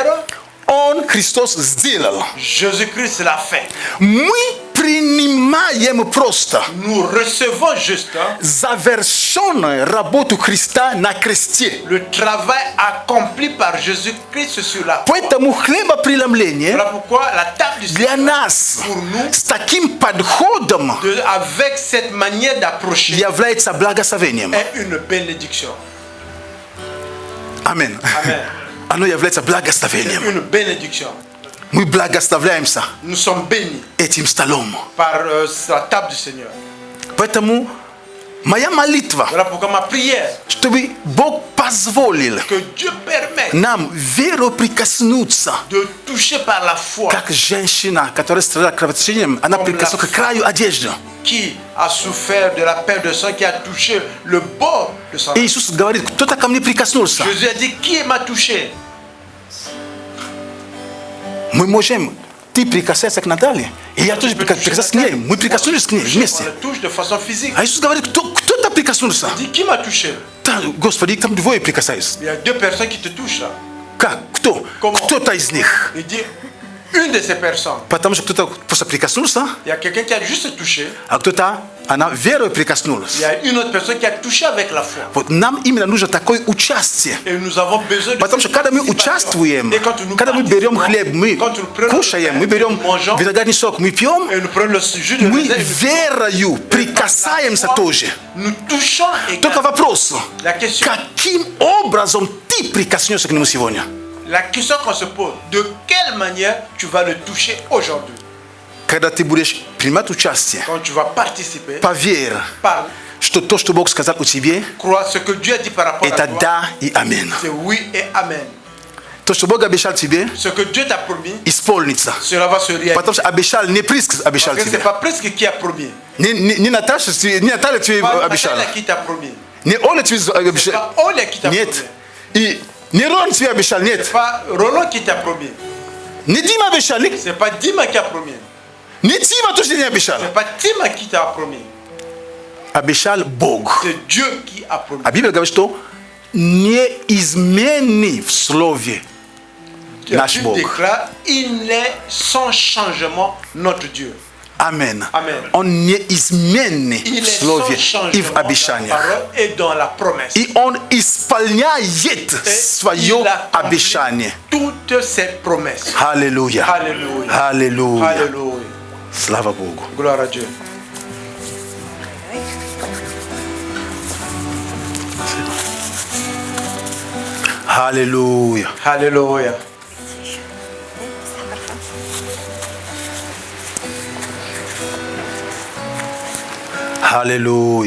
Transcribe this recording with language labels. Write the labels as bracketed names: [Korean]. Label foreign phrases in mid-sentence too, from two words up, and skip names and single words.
[Russian] Он, Христос, сделал. [French] Jésus-Christ l'a fait. [Russian] Мы принимаем просто [French] Nous recevons juste [Russian] завершенную работу Христа на кресте. [French] le travail accompli par Jésus-Christ sur la croix. [Russian] Поэтому хлебопреломление [French] Voilà pourquoi la table du [Russian] для [French] Seigneur, [Russian] нас [French] pour nous, [Russian] с таким подходом [French] avec cette manière d'approcher, [Russian] является благословением. [French] est une bénédiction. [Russian] Амин. [French] Amen. [Russian] Оно является [French] C'est [Russian] благословением. [French] une bénédiction. [Russian] Мы благословляемся [French] Nous sommes bénis [Russian] этим столом. [French] par la table du Seigneur. [Russian] Поэтому моя молитва, [French] Voilà pourquoi ma prière, [Russian] чтобы Бог позволил [French] que Dieu permette [Russian] нам веру прикоснуться, [French] de toucher par la foi [Russian] как женщина, которая страдала кровотечением, она прикоснулась к краю одежды. [French] qui a souffert de la perte de sang, qui a touché le bord de son. [Russian] И Иисус говорит, кто-то ко мне прикоснулся. [French] Jésus a dit, qui m'a touché? [Russian] Мы можем, ты прикасаешься к Наталье, и я тоже прикасаюсь к ней. Мы прикоснулись к ней [French] On [Russian] вместе. [French] le touche de façon physique. [Russian] А Иисус говорит, кто-то прикоснулся. [French] Il dit, qui m'a touché? [Russian] Да, Господи, там двое прикасаются. [French] Il y a deux personnes qui te touchent là. [Russian] Как? Кто? [French] Comment? [Russian] Кто-то из них. [French] Il dit, une de ces personnes. [Russian] Потому что кто-то просто прикоснулся, [French] Il y a quelqu'un qui a juste touché. [Russian] а кто-то, она верой прикоснулась. [French] Il y a une autre personne qui a touché avec la foi. [Russian] Вот нам именно нужно такое участие. [French] Et nous avons besoin de [Russian] Потому что когда мы [French] participation. [Russian] участвуем, [French] Et quand nous [Russian] когда мы берем хлеб, мы [French] quand nous prenons [Russian] кушаем, [French] le [Russian] мы [French] pain, [Russian] берем [French] nous mangeons, [Russian] виноградный сок, мы пьем, [French] et nous prenons le jus de [Russian] мы [French] raisin, et nous [Russian] верою прикасаемся тоже. [French] nous touchons [Russian] Только [French] également. [Russian] вопрос, [French] La question, [Russian] каким образом ты прикоснешься к нему сегодня? [French] la question qu'on se pose, de quelle manière tu vas le toucher aujourd'hui? [Russian] Когда ты будешь принимать участие, [French] Quand tu vas participer, [Russian] поверь, [French] parle, [Russian] что то, что Бог сказал о тебе, [French] crois ce que Dieu a dit par rapport à [Russian] это [French] toi, [Russian] да и аминь. [French] c'est oui et amen. [Russian] То, что Бог обещал тебе, [French] Ce que Dieu t'a promis, [Russian] исполнится. [French] cela va se réaliser. [Russian] Потому что обещал, не Приск обещал [French] Parce que c'est [Russian] тебе. [French] pas presque qui a promis. [Russian] Не Наташа, не Наталья тебе [French] Pas [Russian] обещала. [French] Nathalie qui t'a promis. [Russian] Не Оля тебе [French] C'est [Russian] обещала. [French] pas Olia qui t'a [Russian] Нет. [French] promis. [Russian] И не Рон тебе обещал, нет. [French] C'est pas Roland qui t'a promis. [Russian] Не Дима обещал, [French] C'est pas Dima qui a promis. [Russian] не Тима тоже не обещал. [French] C'est pas Tima qui t'a promis. [Russian] Обещал Бог. [French] C'est Dieu qui a promis. [Russian] А Библия говорит, что неизменный в слове [French] La [Russian] наш [French] Bible [Russian] Бог. [French] déclare, il est sans changement notre Dieu. [Russian] Амен. Амен. Он неизменный [French] Il [Russian] в [French] est sans [Russian] слове и [French] changement [Russian] в [French] dans la [Russian] обещаниях. [French] parole et dans la promesse. [Russian] И он исполняет [French] Et [Russian] свое [French] il accomplit [Russian] обещание. [French] toutes ses promesses. [Russian] Аллилуйя. [French] Alléluia. [Russian] Аллилуйя. [French] Alléluia. [Russian] Слава Богу. [French] Gloire à Dieu. [Russian] Аллилуйя. [French] Alléluia. [Russian] Аллилуйя.